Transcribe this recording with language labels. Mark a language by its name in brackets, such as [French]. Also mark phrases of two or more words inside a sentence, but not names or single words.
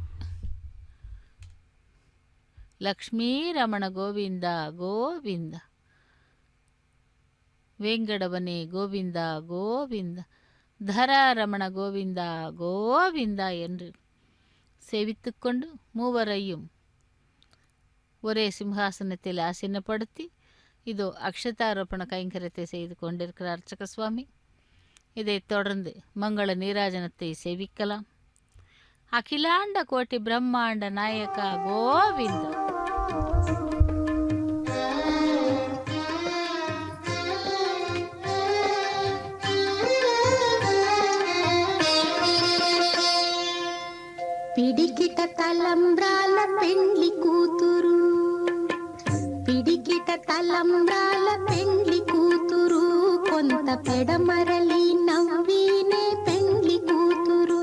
[Tamil] லக்ஷ்மீ ரமண கோவிந்தா கோவிந்தா, வேங்கடவனே கோவிந்தா கோவிந்தா, தராரமண கோவிந்தா கோவிந்தா என்று சேவித்துக்கொண்டு மூவரையும் ஒரே சிம்ஹாசனத்தில் ஆசீனப்படுத்தி இதோ அக்ஷதாரோபண கைங்கரியத்தை செய்து கொண்டிருக்கிறார் அர்ச்சக சுவாமி. இதைத் தொடர்ந்து மங்கள நீராஜனத்தை சேவிக்கலாம். [Telugu] అఖిలాండ కోటి బ్రహ్మాండ నాయక గోవింద. పిడికిట తలంబ్రాల పెండ్లి కూతురు, పిడికిట తలంబ్రాల పెండ్లి కూతురు, కొంత పెడమరలి నవ్వీనే పెండ్లి కూతురు.